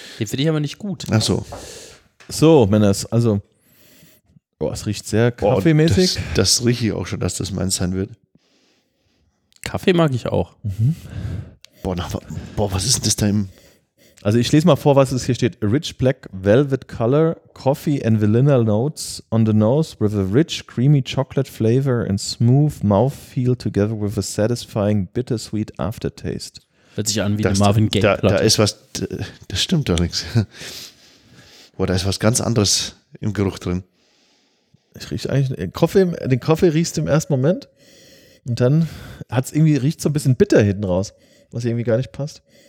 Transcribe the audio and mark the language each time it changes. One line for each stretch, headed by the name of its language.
German: Den finde ich aber nicht gut. Ach so. So, Männers, also, es riecht sehr kaffeemäßig. Das rieche ich auch schon, dass das meins sein wird. Kaffee mag ich auch. Mhm. Boah, was ist das da im... Also ich lese mal vor, was es hier steht.
English: A rich black velvet color, coffee and vanilla notes on the nose with a rich creamy chocolate flavor and smooth mouthfeel together with a satisfying bittersweet aftertaste.
German: Hört sich an wie eine Marvin Gaye Platte. Da ist was... Das stimmt doch nichts. Boah, da ist was ganz anderes im Geruch drin. Ich rieche eigentlich... Den Kaffee riechst du im ersten Moment... Und dann hat es irgendwie, riecht so ein bisschen bitter hinten raus, was irgendwie gar nicht passt.